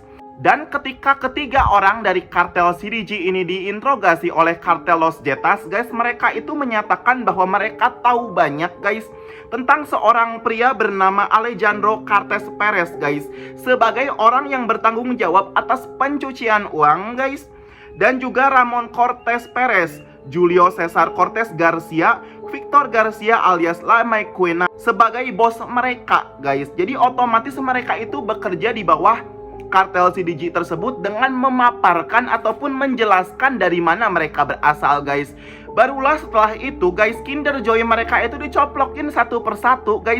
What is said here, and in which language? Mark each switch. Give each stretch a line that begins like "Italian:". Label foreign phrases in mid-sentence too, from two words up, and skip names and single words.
Indonesian: Dan ketika ketiga orang dari kartel CDG ini diinterogasi oleh kartel Los Zetas guys, mereka itu menyatakan bahwa mereka tahu banyak guys tentang seorang pria bernama Alejandro Cortés Perez guys, sebagai orang yang bertanggung jawab atas pencucian uang guys. Dan juga Ramon Cortés Perez, Julio Cesar Cortés Garcia, Victor Garcia alias La Maquena sebagai bos mereka guys. Jadi otomatis mereka itu bekerja di bawah kartel CDG tersebut dengan memaparkan ataupun menjelaskan dari mana mereka berasal, guys. Barulah setelah itu, guys, Kinder Joy mereka itu dicoplokin satu persatu, guys.